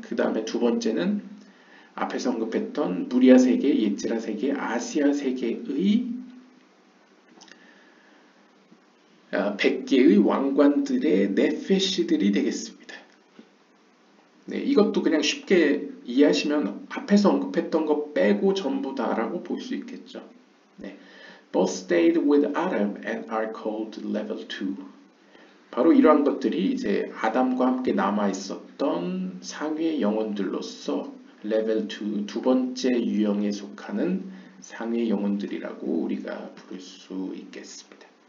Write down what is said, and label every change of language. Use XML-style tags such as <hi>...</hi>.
<ko>그 다음에 두 번째는 앞에서 언급했던 무리아 세계, 예츠라 세계, 아시아 세계의 100개의 왕관들의 네페시들이 되겠습니다. 네, 이것도 그냥 쉽게 이해하시면 앞에서 언급했던 거 빼고 전부 다라고 볼 수 있겠죠. 네.</ko> <en>Both stayed with Adam and are called level 2.</en> <ko>바로 이러한 것들이 이제 아담과 함께 남아 있었던 상위의 영혼들로서 레벨 2, 두 번째 유형에 속하는 상위의 영혼들이라고 우리가 부를 수 있겠습니다.</ko>